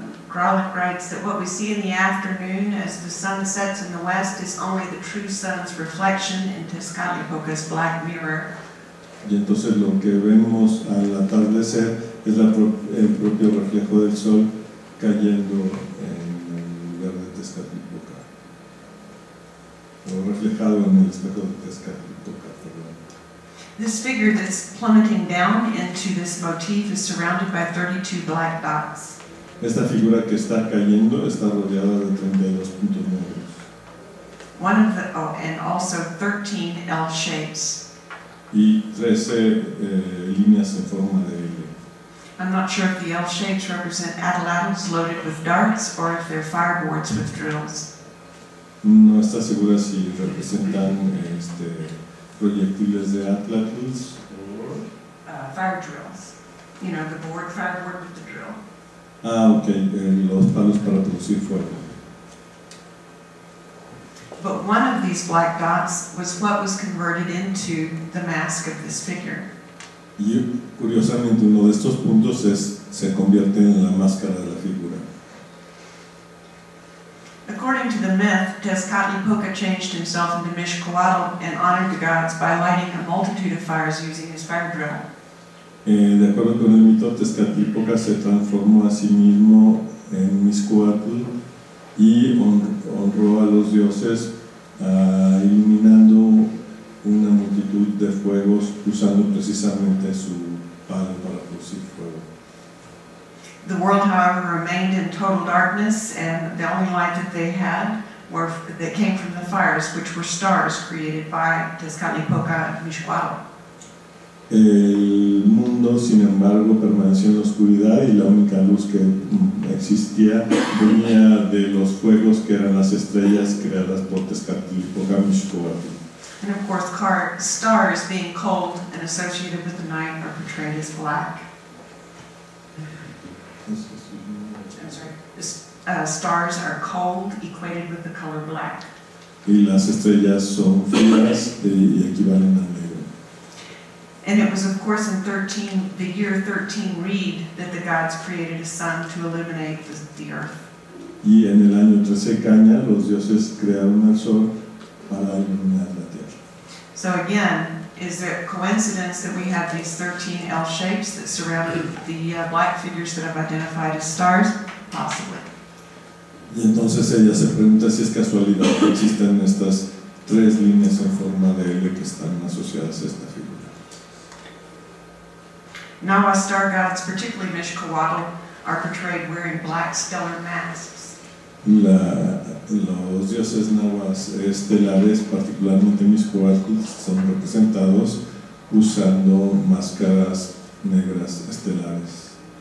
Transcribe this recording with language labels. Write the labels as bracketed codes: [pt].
[en] Carolyn writes that what we see in the afternoon as the sun sets in the west is only the true sun's reflection in Tezcatlipoca's black mirror. [es] Y entonces lo que vemos al atardecer es el propio reflejo del sol cayendo en el lugar de Tezcatlipoca, o reflejado en el espejo de Tezcatlipoca, perdón. [en] This figure that's plummeting down into this motif is surrounded by 32 black dots. [es] Esta figura que está cayendo está rodeada de 32 puntos negros. [en] And also 13 L shapes. [es] Y 13 líneas en forma de L. [en] I'm not sure if the L shapes represent atlatls loaded with darts or if they're fireboards with drills. [es] No está segura si representan proyectiles de atlatls [en] fire drills. You know, the fireboard with the drill. [es] Ah, ok, los palos para producir fuego. [en] But one of these black dots was what was converted into the mask of this figure. [es] Y curiosamente uno de estos puntos se convierte en la máscara de la figura. [en] According to the myth, Tezcatlipoca changed himself into Mixcoatl and honored the gods by lighting a multitude of fires using his fire drill. [es] De acuerdo con el mito, Tezcatlipoca se transformó a sí mismo en Mixcoatl y honró a los dioses iluminando una multitud de fuegos usando precisamente su palo para producir fuego. [en] The world, however, remained in total darkness, and the only light that they had that came from the fires, which were stars created by Tezcatlipoca and Mixcoatl. [es] El mundo, sin embargo, permaneció en la oscuridad y la única luz que existía venía de los fuegos que eran las estrellas creadas por Tezcatlipoca y Mixcoatl. [en] And of course, stars being cold and associated with the night are portrayed as black. I'm sorry. Stars are cold, equated with the color black. [es] Y las estrellas son frías y equivalen al negro. [en] And it was, of course, in the year 13 Reed that the gods created a sun to illuminate the earth. [es] Y en el año 13 Caña, los dioses crearon el sol para iluminar la tierra. [en] So again, is there a coincidence that we have these 13 L shapes that surround the black figures that I've identified as stars? Possibly. [es] Y entonces ella se pregunta si es casualidad que existen estas tres líneas en forma de L que están asociadas a esta figura. [en] Nawa star gods, particularly Mixcoatl, are portrayed wearing black stellar masks. [es] Los dioses nahuas estelares, particularmente Mixcoatl, son representados usando máscaras negras estelares.